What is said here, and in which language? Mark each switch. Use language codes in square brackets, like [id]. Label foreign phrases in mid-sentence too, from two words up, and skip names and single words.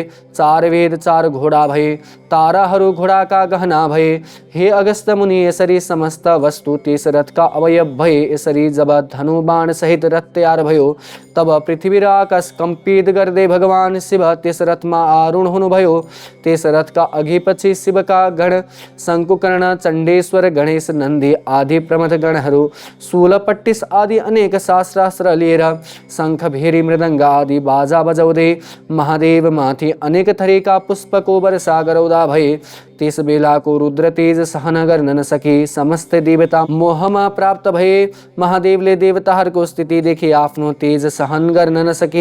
[ne] 4 वेद 4 घोडा भए। ताराहरू घोडाका गहना भए। हे अगस्त्य मुनि, यसरी समस्त वस्तु त्यस रथका अवयव भए। यसरी जब धनु बाण सहित रथ तयार भयो तब पृथ्वी र आकाश कम्पित गर्दै भगवान शिव त्यस रथमा आरूढ हुनुभयो। त्यस रथका अघिपछि शिवका गण शङ्कुकर्ण, चण्डेश्वर, गणेश, नन्दी आदि प्रमथ गणहरू शूल, पट्टिस आदि अनेक शास्त्रास्त्र लिएर शङ्ख, भेरी, मृदङ्ग आदि बाजा बजाउँदै महादेव माथि अनेक थरीका पुष्पको वर्षा गराउँदा भए। त्यस बेलाको रुद्र तेज सहन गर्न नसकी समस्त देवता मोहमा प्राप्त भए। महादेवले देवताहरूको स्थिति देखि आफ्नो तेज सहन गर्न नसके।